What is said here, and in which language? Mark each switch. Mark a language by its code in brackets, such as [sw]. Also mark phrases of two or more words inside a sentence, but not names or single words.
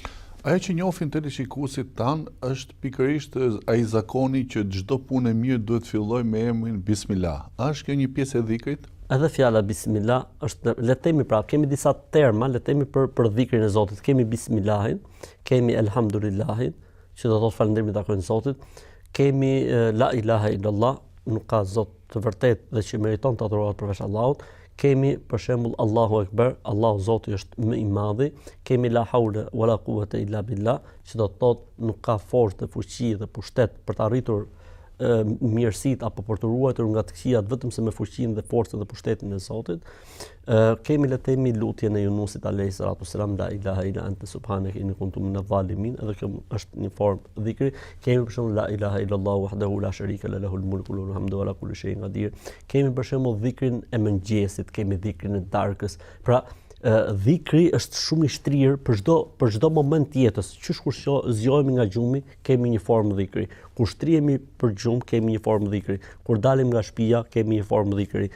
[sq] Ajo që njohin teleshikuesit tanë është pikërisht ai zakoni që çdo punë e mirë duhet filloj me emrin Bismillah. A është kjo një pjesë e dhikrit? edhe fjala bismillah është, le të themi pra, kemi disa terma, le të themi për dhikrin e Zotit. Kemi bismillahin, kemi elhamdulillahin, që do të thotë falënderim i takojnë Zotit. [ar] Kemi لا إله إلا الله, [sq] nuk ka Zot të vërtet dhe që meriton të adhurohet përveç Allahut. Kemi për shembull [ar] الله أكبر, [sq] Allahu Zoti është më i madhi. [ar] Kemi لا حول ولا قوة إلا بالله, [sq] që do të thotë nuk ka forcë dhe fuqi dhe pushtet për të arritur mirësit apo për të ruajtur nga të këqijat vetëm se me fuqinë dhe forcën dhe pushtetin e Zotit. Kemi le të themi lutjen e Yunusit [ar] عليه الصلاة والسلام، لا إله إلا أنت سبحانك إني كنت من الظالمين, [sq] edhe kjo është një formë dhikri. Kemi për shembull [ar] لا إله إلا الله وحده لا شريك له الملك والحمد وعلى كل شيء قدير. [sq] Kemi për shembull dhikrin e mëngjesit, kemi dhikrin e darkës. Pra dhikri është shumë i shtrirë për çdo moment të jetës. Qysh kur zgjohemi nga gjumi, kemi një formë dhikri. Kur shtrihemi për gjumë, kemi një formë dhikri. Kur dalim nga shtëpia, kemi një formë dhikri.